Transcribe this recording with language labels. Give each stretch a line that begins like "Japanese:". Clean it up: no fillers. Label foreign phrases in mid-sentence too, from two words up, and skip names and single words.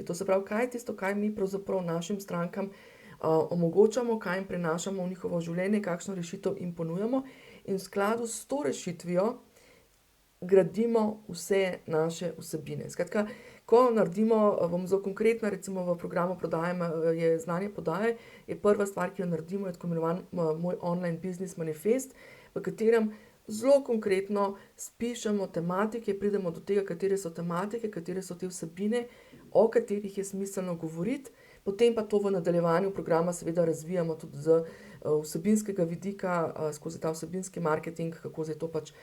Slovenian: To se pravi, kaj je tisto, kaj mi pravzaprav našim strankam omogočamo, kaj jim prinašamo v njihovo življenje, kakšno rešitev jim ponujamo, in v skladu s to rešitvijo gradimo vse naše vsebine. Skratka, ko naredimo, bom zelo konkretna, recimo v programu prodaje je znanje podaje, je prva stvar, ki jo naredimo, je tako imenovan moj
English: online business
Slovenian: manifest, v katerem zelo konkretno spišemo tematike, pridemo do tega, katere so tematike, katere so te vsebine, o katerih je smiselno govoriti, potem pa to v nadaljevanju programa seveda razvijamo tudi z vsebinskega vidika, skozi ta vsebinski marketing, kako zdaj to pač